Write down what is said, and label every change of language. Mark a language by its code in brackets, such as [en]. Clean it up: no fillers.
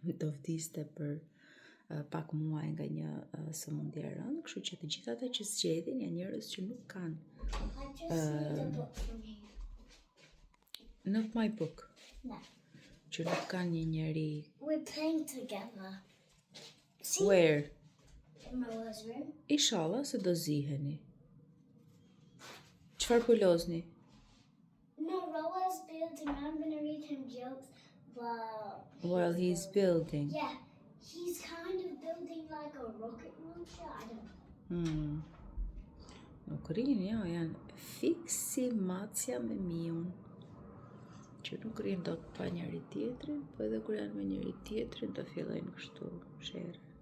[sq] vdiste për pak muaj nga një sëmundje e rëndë, kështu që të gjithë ata që zgjedhin janë njerëz që nuk kanë. [en] I just need a book from here. Not my book. No. [sq] Që nuk kanë një njeri. [en] We're playing together. See? Where? In Roa's room. [sq] Inshallah se do ziheni. Çfarë po lozni? [en] No, Roa's building. I'm gonna read him jokes While he's building. Yeah, he's kind of building like a rocket launcher. I don't know. [sq] Nuk rinë, ja, janë fiksi macja me miun, që nuk rinë do të pa njëri tjetrin, po edhe kur janë me njëri tjetrin të fillojnë kështu shere.